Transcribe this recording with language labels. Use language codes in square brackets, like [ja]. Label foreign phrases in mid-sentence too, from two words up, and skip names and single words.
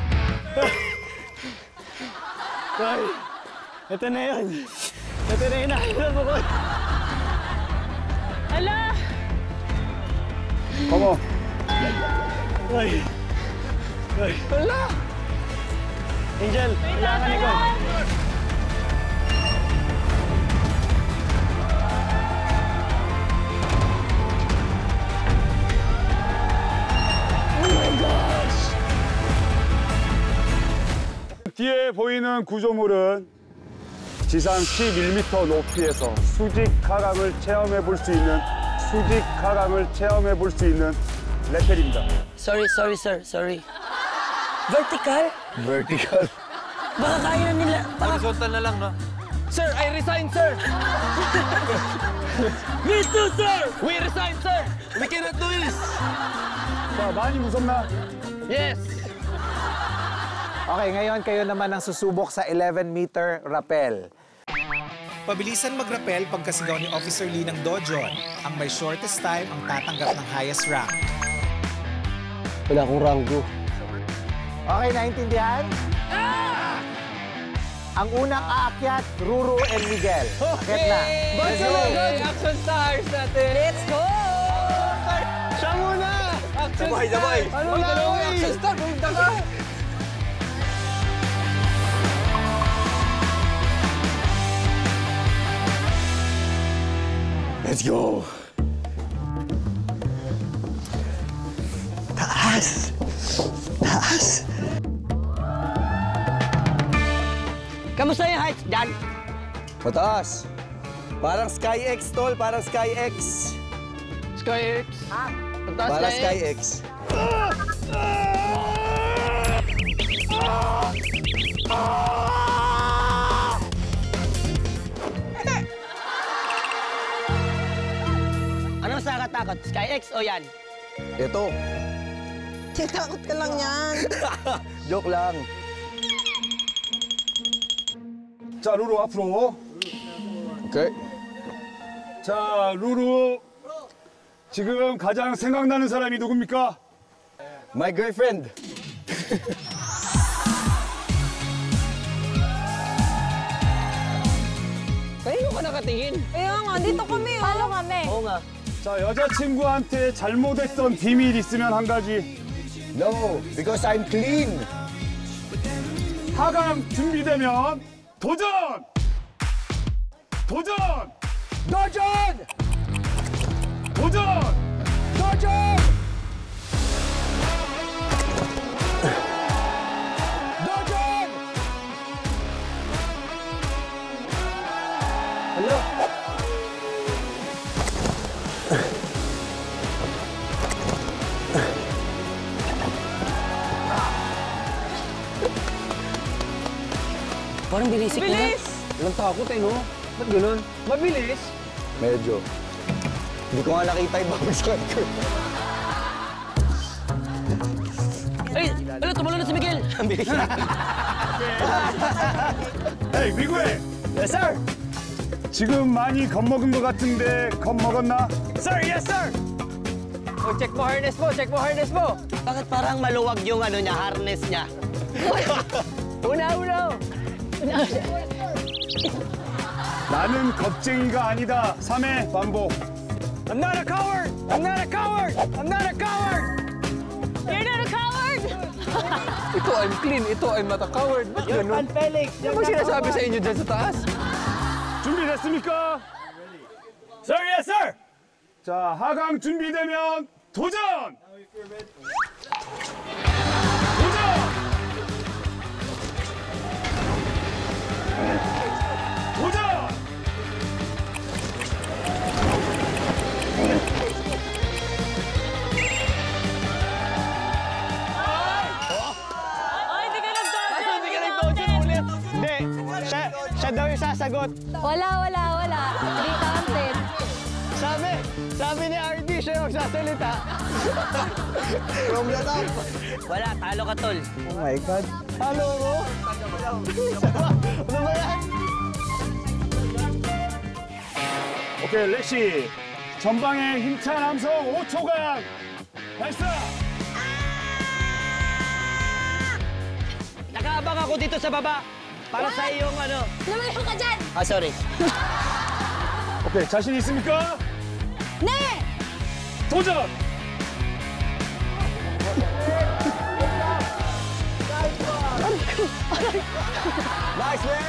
[tl] Ay, ito na yun. Ito na yun. Nakailan mo ko. Ala! [ko] 어머. [tl] Ay. Ay. Wala! Angel, wala ka likod. [ko] 뒤에 보이는 구조물은 지상 11m 높이에서 수직 하강을 체험해 볼 수 있는 레펠입니다. [en] Sorry, sir. Sorry. Vertical? Vertical. [tl] Baka kaya na nila. Baka... Horizontal na lang, no? [en] Sir, I resign, sir. Me too, sir. We resign, sir. We cannot do this. [ko] 자, 많이 무섭나? [en] Yes. [tl] Okay, ngayon kayo naman ang susubok sa 11-meter rappel. Pabilisan mag-rappel pagkasigaw ni Officer Lee ng Dojon. Ang may [en] shortest time [tl] ang tatanggap ng [en] highest rank. [tl] Wala akong ranggo. Okay, naintindihan? Ang unang aakyat, Ruru and Miguel. Akit na. [en] Let's go! Action stars natin. Let's go! [tl] Siya muna. Action Sabay, stars. sabay. Ano na? Action star. Pumunta ka. [en] Let's go! [tl] Taas! Taas! Kamusta yung heights dyan? Mataas. Parang SkyX, tol. Parang SkyX. SkyX. Parang SkyX. Ano mas nakakatakot? SkyX o yan? Ito. Takot ka lang yan. Joke lang. [ko] 자, 루루 앞으로. Okay. 자, 루루. 지금 가장 생각나는 사람이 누굽니까? [en] My girlfriend. [tl] Kanino ka nakatingin? Kaya nga, dito kami. Paano kami? Oo nga. [ko] 자, 여자친구한테 잘못했던 비밀 있으면 한 가지. [en] No, because I'm clean. [ko] 하강 준비되면 도전! 도전! Dojon! 도전! 도전! 도전! [tl] Hello? Parang bilisik na. Bilis! Walang takot eh, no? Ba't ganun? Mabilis? Medyo. Hindi ko nga nakita yung babagsakan ko. Ay, ano, tumalo na si Miguel. Ang bilis na. [ko] 에이, 미구에! [en] Yes, sir! [ko] 지금 많이 겁먹은 것 같은데 겁먹었나? [en] Sir, yes, sir! [tl] Oh, check mo harness mo, check mo harness mo. Bakit parang maluwag yung ano niya, harness niya? Una. [ko] 나는 겁쟁이가 아니다. 3회 반복. [en] I'm not a coward! I'm not a coward! I'm not a coward! You're not a coward! Ito, I'm clean. Ito, I'm not a coward. [tl] Ba't ganun? Felix! Ano ba sinasabi sa inyo dyan sa taas? [ko] 준비됐습니까? [en] Sir, yes, sir! [ko] 자, 하강 준비되면 도전! 도전! 도전! [tl] Ay, hindi ka nag-dojo! Kaso hindi ka nag-dojo ulit. Hindi, siya daw yung sasagot. Wala. Hindi counted. Sabi ni RD, siya yung magsasalita. [en] From the top. [tl] Wala, talo ka, tol. [en] Oh my God. [tl] Halo mo? Ano ba yan? [ko] 오케이, 렉시. 전방에 힘찬 함성 5초간 발사! [tl] Nakaabang ako dito sa baba. Para sa iyong ano. Lumayo ka dyan! Ah, sorry. [ko] 오케이, 자신 있습니까? 네! 도전! Nice, Rex!